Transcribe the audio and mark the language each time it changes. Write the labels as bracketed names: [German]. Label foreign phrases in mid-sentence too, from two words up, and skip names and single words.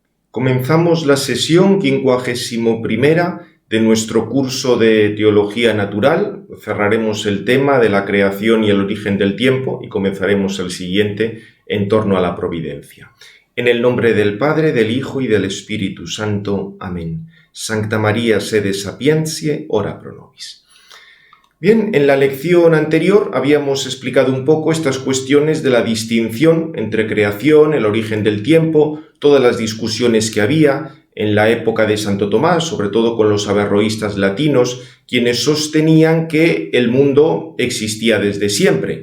[Spanish] Comenzamos la sesión 51ª de nuestro curso de Teología Natural. Cerraremos el tema de la creación y el origen del tiempo y comenzaremos el siguiente en torno a la providencia. En el nombre del Padre, del Hijo y del Espíritu Santo. Amén. [Latin] Sancta María, sede sapientiae, ora pro nobis. [Spanish] Bien, en la lección anterior habíamos explicado un poco estas cuestiones de la distinción entre creación, el origen del tiempo, todas las discusiones que había en la época de Santo Tomás, sobre todo con los averroístas latinos, quienes sostenían que el mundo existía desde siempre.